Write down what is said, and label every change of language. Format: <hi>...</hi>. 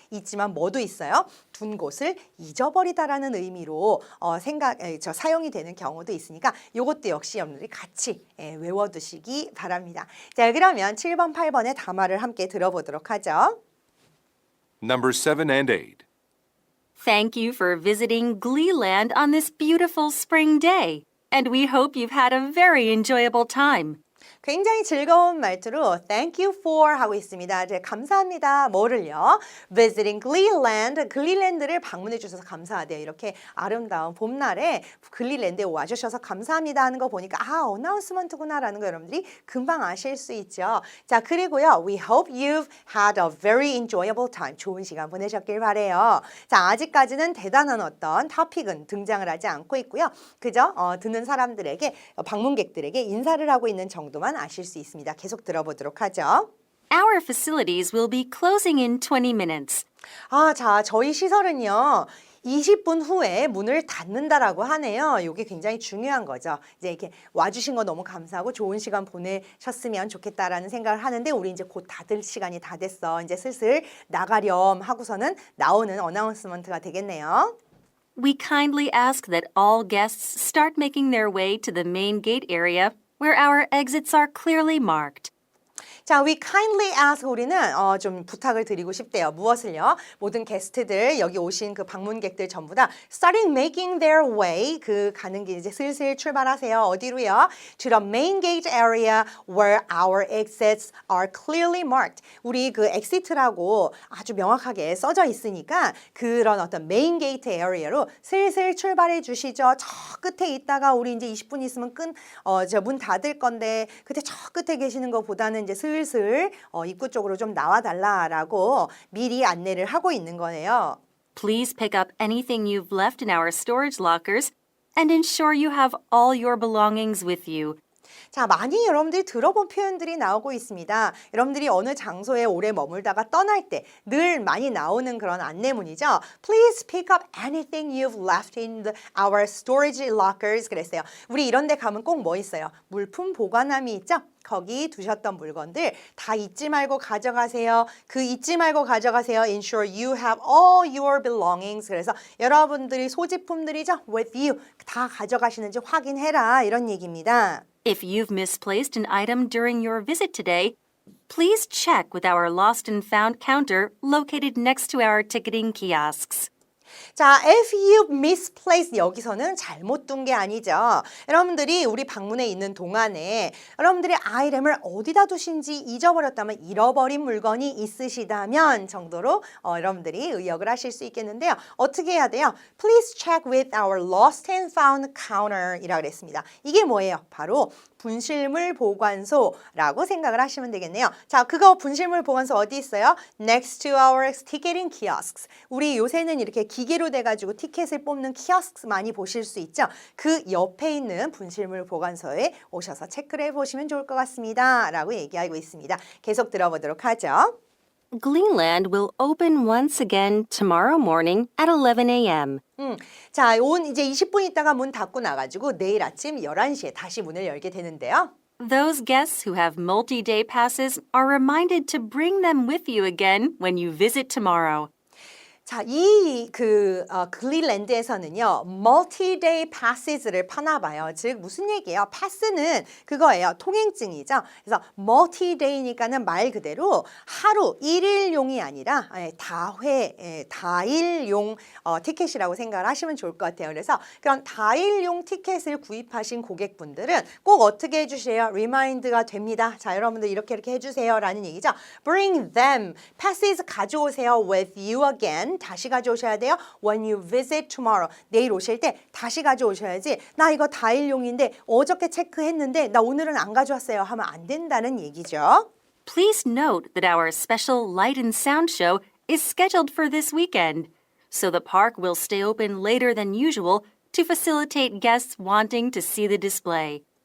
<ko>있지만 뭐도 있어요? 둔 곳을 잊어버리다라는 의미로 사용이 되는 경우도 있으니까 이것도 역시 여러분들이 같이 외워두시기 바랍니다. 자, 그러면 7번, 8번의 담화를 함께 들어보도록 하죠.</ko> <en>Number 7 and 8. Thank you for visiting Gleeland on this beautiful spring day, and we hope you've had a very enjoyable time.</en> <ko>굉장히 즐거운 말투로</ko> <en>thank you for</en> <ko>하고 있습니다. 이제 감사합니다. 뭐를요?</ko> <en>visiting Gleeland,</en> <ko>글리랜드를 방문해 주셔서 감사하대요. 이렇게 아름다운 봄날에 글리랜드에 와주셔서 감사합니다 하는 거 보니까 어나운스먼트구나라는 거 여러분들이 금방 아실 수 있죠. 자, 그리고요.</ko> <en>We hope you've had a very enjoyable time.</en> <ko>좋은 시간 보내셨길 바래요. 자, 아직까지는 대단한 어떤 토픽은 등장을 하지 않고 있고요. 그저 듣는 사람들에게 방문객들에게 인사를 하고 있는 정도만 아실 수 있습니다. 계속 들어보도록 하죠.</ko> <en>Our facilities will be closing in 20 minutes.</en> <ko>자, 저희 시설은요. 20분 후에 문을 닫는다라고 하네요. 이게 굉장히 중요한 거죠. 이제 이렇게 와주신 거 너무 감사하고 좋은 시간 보내셨으면 좋겠다라는 생각을 하는데 우리 이제 곧 닫을 시간이 다 됐어. 이제 슬슬 나가렴 하고서는 나오는 어나운스먼트가 되겠네요.</ko> <en>We kindly ask that all guests start making their way to the main gate area where our exits are clearly marked.</en> <ko>자,</ko> <en>we kindly ask</en> <ko>우리는 좀 부탁을 드리고 싶대요. 무엇을요? 모든 게스트들 여기 오신 그 방문객들 전부 다</ko> <en>starting making their way</en> <ko>가는 길 이제 슬슬 출발하세요. 어디로요?</ko> <en>To the main gate area where our exits are clearly marked.</en> <ko>우리 그 exit라고 아주 명확하게 써져 있으니까 그런 어떤</ko> <en>main gate area</en> <ko>로 슬슬 출발해 주시죠. 저 끝에 있다가 우리 이제 20분 있으면 문 닫을 건데 그때 저 끝에 계시는 것보다는 이제 슬슬 입구 쪽으로 좀 나와달라라고 미리 안내를 하고 있는 거네요.</ko> <en>Please pick up anything you've left in our storage lockers and ensure you have all your belongings with you.</en> <ko>자, 많이 여러분들이 들어본 표현들이 나오고 있습니다. 여러분들이 어느 장소에 오래 머물다가 떠날 때 늘 많이 나오는 그런 안내문이죠.</ko> <en>Please pick up anything you've left in our storage lockers</en> <ko>그랬어요. 우리 이런 데 가면 꼭 뭐 있어요? 물품 보관함이 있죠? 거기 두셨던 물건들 다 잊지 말고 가져가세요. 잊지 말고 가져가세요.</ko> <en>Ensure you have all your belongings.</en> <ko>그래서 여러분들이 소지품들이죠.</ko> <en>With you.</en> <ko>다 가져가시는지 확인해라. 이런 얘기입니다.</ko> <en>If you've misplaced an item during your visit today, please check with our lost and found counter located next to our ticketing kiosks.</en> <ko>자,</ko> <en>if you misplaced</en> <ko>여기서는 잘못 둔 게 아니죠. 여러분들이 우리 방문에 있는 동안에 여러분들이 아이템을 어디다 두신지 잊어버렸다면 잃어버린 물건이 있으시다면 정도로 여러분들이 의역을 하실 수 있겠는데요. 어떻게 해야 돼요?</ko> <en>Please check with our lost and found counter</en> <ko>이라고 그랬습니다. 이게 뭐예요? 바로 분실물 보관소라고 생각을 하시면 되겠네요. 자, 그거 분실물 보관소 어디 있어요?</ko> <en>Next to our ticketing kiosks.</en> <ko>우리 요새는 이렇게 기계로 돼가지고 티켓을 뽑는 키오스크 많이 보실 수 있죠. 그 옆에 있는 분실물 보관소에 오셔서 체크를 해보시면 좋을 것 같습니다. 라고 얘기하고 있습니다. 계속 들어보도록 하죠.</ko> <en>Gleeland will open once again tomorrow morning at 11 a.m.</en> <ko>자, 이제 20분 있다가 문 닫고 나가지고 내일 아침 11시에 다시 문을 열게 되는데요.</ko> <en>Those guests who have multi-day passes are reminded to bring them with you again when you visit tomorrow.</en> <ko>자, 글리랜드에서는요, 멀티-데이 패스를 파나 봐요. 즉, 무슨 얘기예요? 패스는 그거예요. 통행증이죠. 그래서 멀티-데이니까는 말 그대로 하루, 일일용이 아니라 다일용 티켓이라고 생각을 하시면 좋을 것 같아요. 그래서 그런 다일용 티켓을 구입하신 고객분들은 꼭 어떻게 해주세요? 리마인드가 됩니다. 자, 여러분들 이렇게 해주세요. 라는 얘기죠.</ko> <en>Bring them.</en> <ko>passes 가져오세요.</ko> <en>with you again.</en> <ko>다시 가져오셔야 돼요.</ko> <en>When you visit tomorrow.</en> <ko>내일 오실 때 다시 가져오셔야지. 나 이거 다일용인데 어저께 체크했는데 나 오늘은 안 가져왔어요. 하면 안 된다는 얘기죠.</ko> <en>Please note that our special light and sound show is scheduled for this weekend, so the park will stay open later than usual to facilitate guests wanting to see the display.</en>